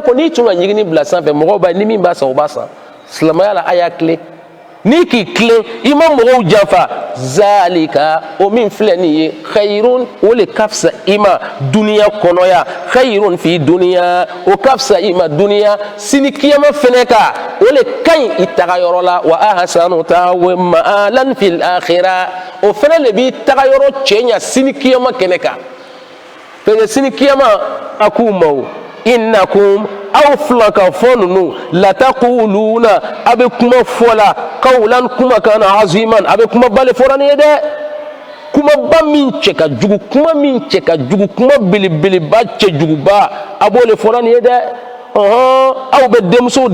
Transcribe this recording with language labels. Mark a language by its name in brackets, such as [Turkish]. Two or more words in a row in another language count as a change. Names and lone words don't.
[Bambara] ko n'i tun ka ɲigini bila sanfɛ mɔgɔw b'a ni min b'a san o b'a san silamɛya la a y'a tilen n'i k'i tilen i ma mɔgɔw janfa zalika o min filɛ nin ye khayrun o le ka fisa i ma duniya kɔnɔ yan [Arabic] khayrun fi duniya [Bambara] o ka fisa i ma duniya sini kiyama fɛnɛ ka o le ka ɲi i taga yɔrɔ la [Arabic] وأحسن تأويلا في الآخرة [Bambara] o fɛnɛ le b'i taga yɔrɔ cɛ ɲa sini kiyama kɛnɛ kan [French] parce que [Bambara] sini kiyama a k'u ma o innakum aw fila ka fɔ ninnu lataquluna a bɛ kuma fɔ la qawlan kumakan aziman a bɛ kuma bale fɔra nin ye dɛ kumaba min cɛ ka jugu kuma min cɛ ka jugu kuma belebeleba cɛjuguba a b'o le fɔra nin ye dɛ aw bɛ denmusow